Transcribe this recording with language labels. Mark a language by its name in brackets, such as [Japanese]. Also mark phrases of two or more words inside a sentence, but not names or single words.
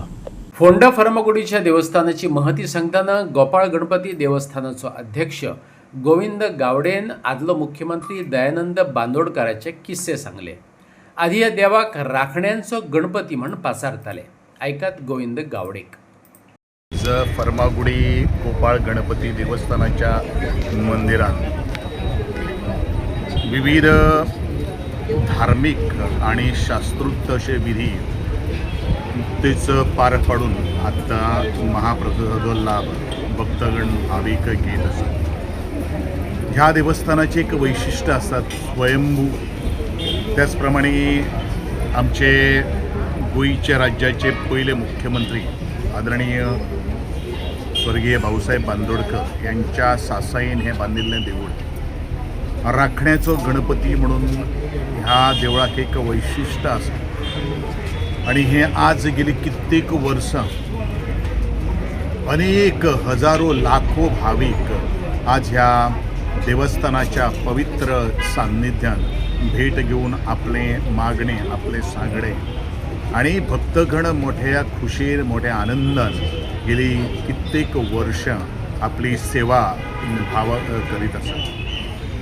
[Konkani] फोंडा फर्मागुडीच्या देवस्थानाची महती सांगताना गोपाळ गणपती देवस्थानाचो अध्यक्ष गोविंद गावडेन आदलो मुख्यमंत्री दयानंद बांदोडकराचे किस्से सांगले. आधी या देवाक राखण्यांचो गणपती म्हण पासारताले. ऐकात गोविंद गावडेक. [Marathi] फर्मागुडी गोपाळ गणपती देवस्थानाच्या मंदिरात विविध धार्मिक आणि शास्त्रोक्त असे विधी नुकतेच पार पाडून आता महाप्रसादाचो लाभ भक्तगण भाविक घेत असतात. ह्या देवस्थानाचे एक वैशिष्ट्य असतात स्वयंभू. [Konkani] त्याचप्रमाणे आमचे गोयच्या राज्याचे पहिले मुख्यमंत्री आदरणीय स्वर्गीय भाऊसाहेब बांदोडकर यांच्या सासाईन हे बांधिल्लें देवूळ राखण्याचो गणपती म्हणून ह्या देवळाक एक वैशिष्ट्य आसा आणि हे आज गेली कित्येक वर्सां [Marathi] अनेक हजारो लाखो भाविक आज ह्या देवस्थानाच्या पवित्र सान्निध्यान भेट घेऊन आपले मागणे आपले सांगणे आणि भक्तगण मोठ्या खुशीर मोठ्या आनंदान गेली कित्येक वर्ष आपली सेवा भाव करीत असतात.